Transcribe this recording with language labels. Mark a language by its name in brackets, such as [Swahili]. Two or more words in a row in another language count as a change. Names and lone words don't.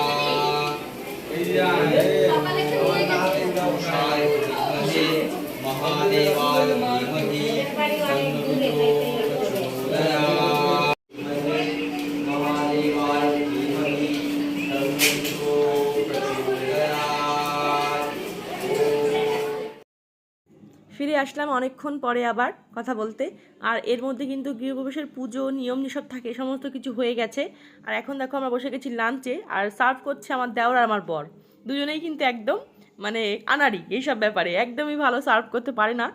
[Sanskrit] तत्पुरुषाय विद्महे महादेवाय धीमहि तन्नो रुद्रो प्रचोदयात्। महादेवाय धीमहि तन्नो रुद्रो प्रचोदयात्। [Bangla] ফিরে আসলাম অনেকক্ষণ পরে আবার কথা বলতে। আর এর মধ্যে কিন্তু গৃহপ্রবেশের পুজো নিয়ম যেসব থাকে সমস্ত কিছু হয়ে গেছে। আর এখন দেখো আমরা বসে গেছি লাঞ্চে, আর সার্ভ করছে আমার দেওর আর আমার বর। দুজনেই কিন্তু একদম মানে আনাড়ি এইসব ব্যাপারে, একদমই ভালো সার্ভ করতে পারে না।